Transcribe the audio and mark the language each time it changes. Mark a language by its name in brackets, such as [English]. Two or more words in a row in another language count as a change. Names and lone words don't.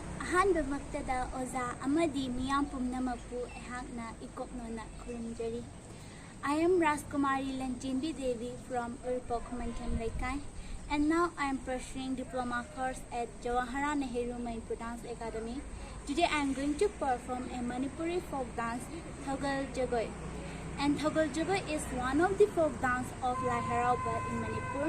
[Manipuri] ꯑꯍꯥꯟꯕꯃꯛꯇꯗ ꯑꯣꯖꯥ ꯑꯃꯗꯤ ꯃꯤꯌꯥꯝ ꯄꯨꯝꯅꯃꯛꯄꯨ ꯑꯩꯍꯥꯛꯅ ꯏꯀꯣꯛꯅꯣꯅ ꯈꯨꯔꯨꯝꯖꯔꯤ. [English] I am Rajkumari Lanchinbi Devi from Urpok Mancham Laikai, and now I am pursuing diploma course at Jawaharlal Nehru Manipur Dance Academy. Today I am going to perform a Manipuri folk dance, Thogal Jagoi. And Thogal Jagoi is one of the folk dance of Lai Harauba in Manipur.